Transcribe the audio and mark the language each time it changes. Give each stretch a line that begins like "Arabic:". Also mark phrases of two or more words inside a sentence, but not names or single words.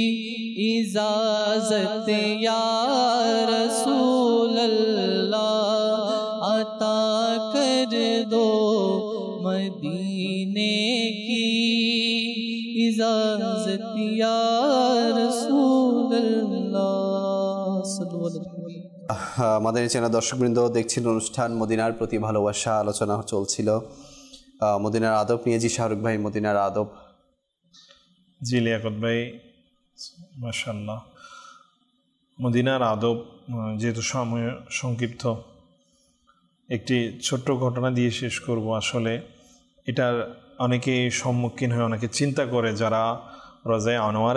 Urdu: اجازت
Arabic: یا رسول اللہ
Urdu: عطا کر دو مدینے کی اجازت
Arabic: یا رسول اللہ صلی اللہ علیہ وسلم
Bangla: মাদানী চ্যানেল দর্শকবৃন্দ দেখছেন অনুষ্ঠান মদিনার প্রতি ভালোবাসা আলোচনা চলছিল মদিনার আদব নিয়ে জি শাহরুখ ভাই মদিনার আদব জি লিয়াকত ভাই মাশাআল্লাহ মদিনার আদব যেহেতু সময় সংক্ষিপ্ত একটি ছোট্ট ঘটনা দিয়ে শেষ করব আসলে এটার অনেকে সম্মুখীন হয়ে অনেকে চিন্তা করে যারা রোজায়ে আনোয়ারে